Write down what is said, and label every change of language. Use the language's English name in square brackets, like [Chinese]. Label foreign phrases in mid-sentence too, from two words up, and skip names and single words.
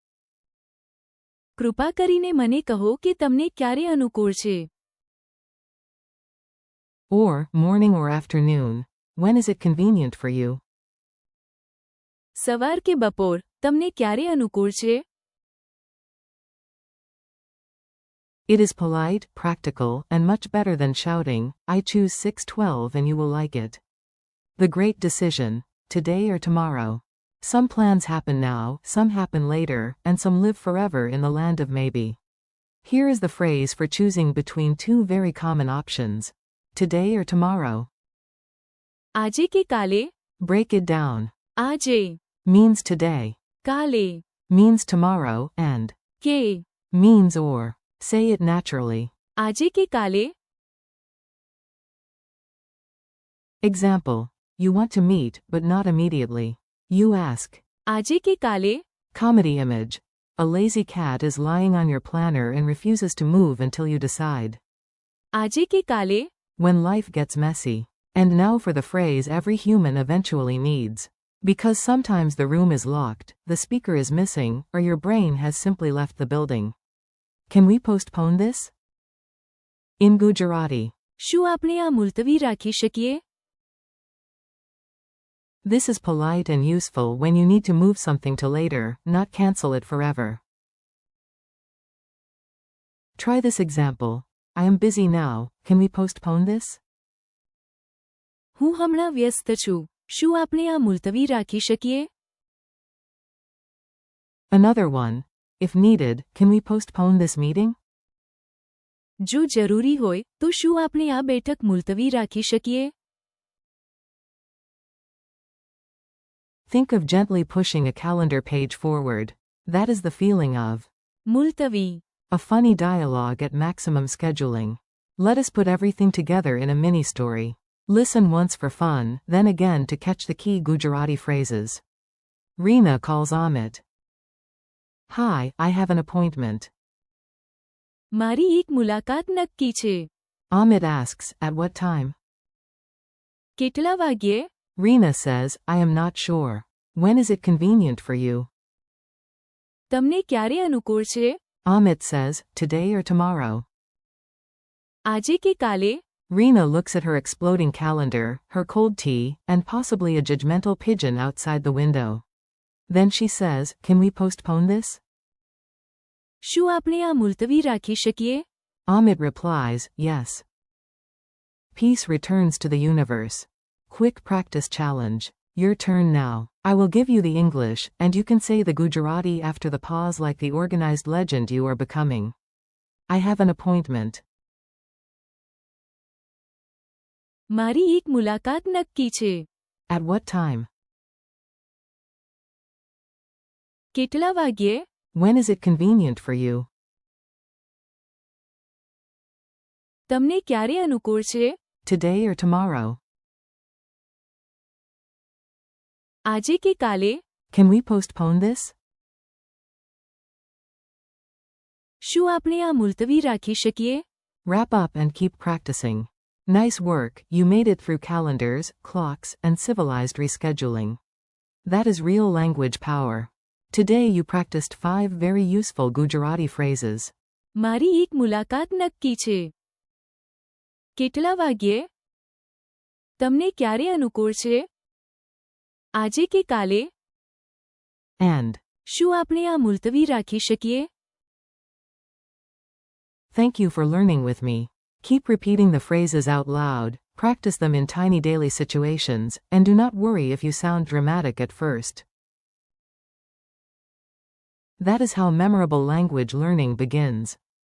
[Gujarati] કૃપા કરીને મને કહો કે તમને ક્યારે અનુકૂળ છે. [English] Or, morning or afternoon. When is it convenient for you? [Gujarati] સવાર કે બપોર, તમને ક્યારે અનુકૂળ છે? [English] It is polite, practical, and much better than shouting, I choose 6:12 and you will like it. The great decision. Today or tomorrow. Some plans happen now, some happen later, and some live forever in the land of maybe. Here is the phrase for choosing between two very common options. Today or tomorrow. [Gujarati] આજે કે કાલે? [English] Break it down. [Gujarati] આજે. [English] Means today. [Gujarati] કાલે. [English] Means tomorrow, and [Gujarati] કે. [English] means or. Say it naturally. [Gujarati] આજે કે કાલે? [English] Example. You want to meet, but not immediately. You ask. [Gujarati] આજે કે કાલે? [English] Comedy image. A lazy cat is lying on your planner and refuses to move until you decide. [Gujarati] આજે કે કાલે? [English] When life gets messy. And now for the phrase every human eventually needs. Because sometimes the room is locked, the speaker is missing, or your brain has simply left the building. Can we postpone this? In Gujarati. [Gujarati] શું આપણે આ મુલતવી રાખી શકીએ? [English] This is polite and useful when you need to move something to later, not cancel it forever. Try this example. I am busy now, can we postpone this? [Gujarati] હું હમણાં વ્યસ્ત છું. શું આપણે આ મુલતવી રાખી શકીએ? [English] Another one. If needed, can we postpone this meeting? [Gujarati] જો જરૂરી હોય તો શું આપણે આ બેઠક મુલતવી રાખી શકીએ? [English] Think of gently pushing a calendar page forward. That is the feeling of [Gujarati] મુલતવી. [English] a funny dialogue at maximum scheduling. Let us put everything together in a mini story. Listen once for fun, then again to catch the key Gujarati phrases. Reena calls Amit. Hi, I have an appointment. [Gujarati] મારી એક મુલાકાત નક્કી છે. [English] Amit asks, at what time? [Gujarati] કેટલા વાગ્યે? [English] Reena says, I am not sure. When is it convenient for you? [Gujarati] તમને ક્યારે અનુકૂળ છે? [English] Amit says, today or tomorrow. [Gujarati] આજે કે કાલે? [English] Reena looks at her exploding calendar, her cold tea, and possibly a judgmental pigeon outside the window. Then she says, can we postpone this? [Gujarati] શું આપણે આ મુલતવી રાખી શકીએ? [English] Amit replies, yes. Peace returns to the universe. Quick practice challenge. Your turn now. I will give you the English, and you can say the Gujarati after the pause like the organized legend you are becoming. I have an appointment. [Gujarati] મારી એક મુલાકાત નક્કી છે. [English] At what time? [Gujarati] કેટલા વાગ્યે? [English] When is it convenient for you? [Gujarati] તમને ક્યારે અનુકૂળ છે? [English] Today or tomorrow? [Gujarati] આજે કે કાલે? [English] Can we postpone this? [Gujarati] શું આપણે આ મુલતવી રાખી શકીએ? [English] Wrap up and keep practicing. Nice work, you made it through calendars, clocks, and civilized rescheduling. That is real language power. Today you practiced 5 very useful Gujarati phrases. [Gujarati] મારી એક મુલાકાત નક્કી છે. કેટલા વાગ્યે? તમને ક્યારે અનુકૂળ છે? આજે કે કાલે? [English] And [Gujarati] શું આપણે આ મુલતવી રાખી શકીએ? [English] thank you for learning with me. Keep repeating the phrases out loud, practice them in tiny daily situations, and do not worry if you sound dramatic at first. That is how memorable language learning begins.